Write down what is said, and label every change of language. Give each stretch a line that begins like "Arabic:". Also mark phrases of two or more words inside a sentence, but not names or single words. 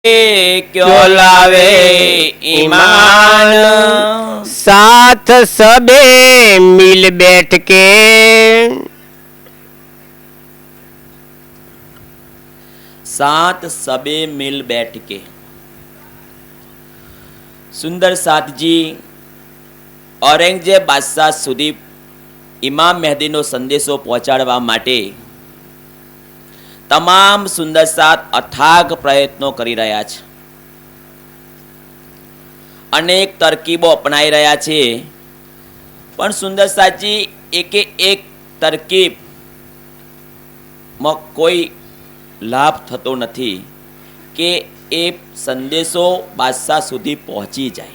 Hindi: क्यों लावे ईमान। साथ सबे मिल बैठ के साथ सबे मिल बैठ के।
Gujarati: સુંદર સાતજી ઔરંગઝેબ બાદશાહ સુધી ઇમામ મહેદીનો સંદેશો પહોંચાડવા માટે તમામ સુંદર સાત અથાગ પ્રયત્નો કરી રહ્યા છે, અનેક તરકીબો અપનાવી રહ્યા છે, પણ સુંદર સાતજી એકે એક તરકીબમાં કોઈ લાભ થતો નથી કે એ સંદેશો બાદશાહ સુધી પહોંચી જાય.